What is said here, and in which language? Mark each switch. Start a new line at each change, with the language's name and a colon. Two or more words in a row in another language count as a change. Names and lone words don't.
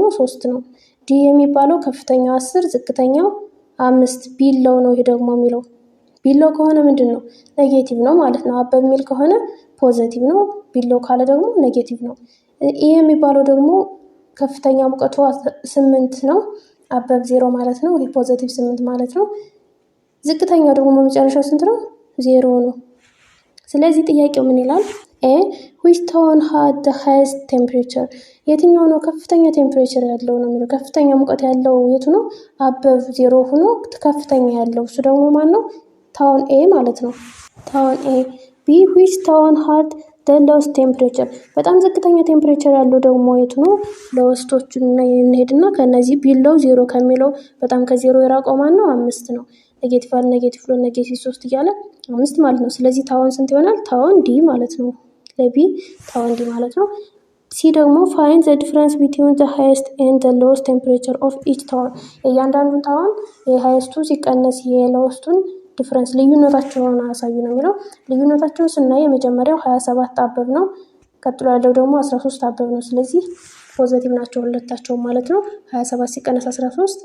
Amharic: 3 ነው። ዲ የሚባለው ከፍተኛው 10 ዝቅተኛው 5 ቢለው ነው። ይሄ ደግሞ የሚለው ቢለው ከሆነ ምንድነው ኔጌቲቭ ነው ማለት ነው። አበብ ሚል ከሆነ ፖዚቲቭ ነው። ቢለው ካለ ደግሞ ኔጌቲቭ ነው። ኢ የሚባለው ደግሞ ከፍተኛ ሙቀቱ 8 ነው።
English: above zero
Amharic: ማለት ነው። ይሄ ፖዚቲቭ 8 ማለት ነው። ዝቅተኛው ደግሞ መጨረሻው ስንት ነው? 0 ነው። ስለዚህ ጥያቄው ምን ይላል? ኤ
English: which town had the highest temperature።
Amharic: የትኛው ነው ከፍተኛ ቴምፕሬቸር ያለው ነው የሚለው። ከፍተኛ ሙቀት ያለው የቱ ነው?
English: above zero
Amharic: ሆኖ ከፍተኛ ያለው እሱ ደግሞ ማን ነው?
English: town A
Amharic: ማለት ነው።
English: town A።
Amharic: ቢ
English: which town had the lowest temperature።
Amharic: በጣም ዝቅተኛ ቴምፕሬቸር ያለው ደግሞ የቱ ነው? ለውስቶቹን እንሄድና ከነዚህ
English: below zero
Amharic: ከሚለው በጣም ከዜሮ የራቀው ማን ነው? 5 ነው። ኔጌቲቭ አለ
English: negative low negative
Amharic: 3 እያለ 5 ማለት ነው። ስለዚህ ታውን ስንት ይሆናል?
English: town D
Amharic: ማለት ነው። ለቢ
English: town D
Amharic: ማለት ነው። ሲ ደግሞ
English: find the difference between the highest and the lowest temperature of each town።
Amharic: እያንዳንዱን ታውን የሃይስቱ ሲቀነስ የሎውስቱን ዲፍረንስ ልዩነታቸውን አሳዩ ነው የሚለው። ልዩነታቸውን ስናይ የመጀመሪያው 27 አበብ ነው። ቀጥሎ ያለው ደግሞ 13 አበብ ነው። ስለዚህ ፖዚቲቭ ናቸው ሁለታቸውም ማለት ነው። 27 ሲቀነስ 13